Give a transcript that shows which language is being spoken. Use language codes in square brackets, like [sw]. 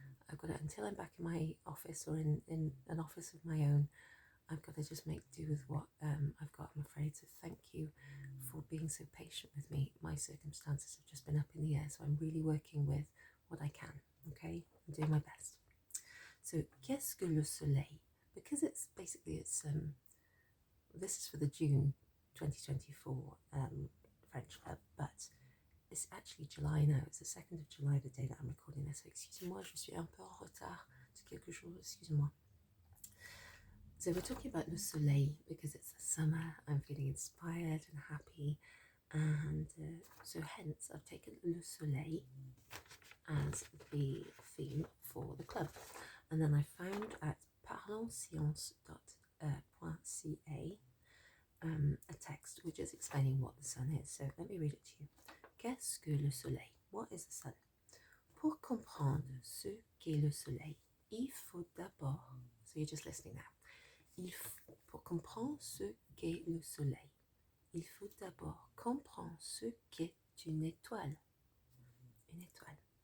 [en] I've got it until I'm back in my office or in an office of my own. I've got to just make do with what I've got, I'm afraid. So thank you for being so patient with me. My circumstances have just been up in the air, so I'm really working with what I can, okay? I'm doing my best. [fr] So, qu'est-ce que le soleil? [en] Because it's basically, this is for the June 2024 French club, but it's actually July now. It's the 2nd of July, the day that I'm recording this. [fr] So excusez-moi, je suis un peu en retard de quelque chose, excusez-moi. [en] So we're talking about le soleil because it's the summer. I'm feeling inspired and happy, and so hence I've taken le soleil as the theme for the club. And then I found at parlonsscience.ca a text which is explaining what the sun is. So let me read it to you. [fr] Qu'est-ce que le soleil? [en] What is the sun? [fr] Pour comprendre ce qu'est le soleil, il faut d'abord, [en] so you're just listening now. [fr] Pour comprendre ce qu'est le soleil, il faut d'abord comprendre ce qu'est une étoile. Une étoile.